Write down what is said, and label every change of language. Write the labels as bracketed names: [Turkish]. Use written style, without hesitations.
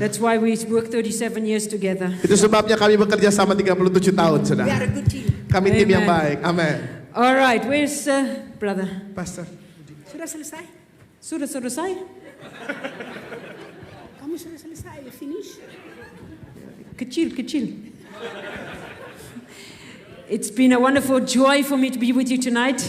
[English] That's why we work 37 years together. [Indonesian] Itu sebabnya kami bekerja sama 37 tahun, [English] We [Indonesian] saudara. [English] are a good team. [Indonesian] Kami tim yang [English] Amen. [Indonesian] baik. Amin. [English] All right, where's brother? Pastor. [Indonesian] Sudah selesai? Sudah selesai? Kamu sudah selesai? [English] You finish? [Indonesian] Kecil. [English] It's been a wonderful joy for me to be with you tonight.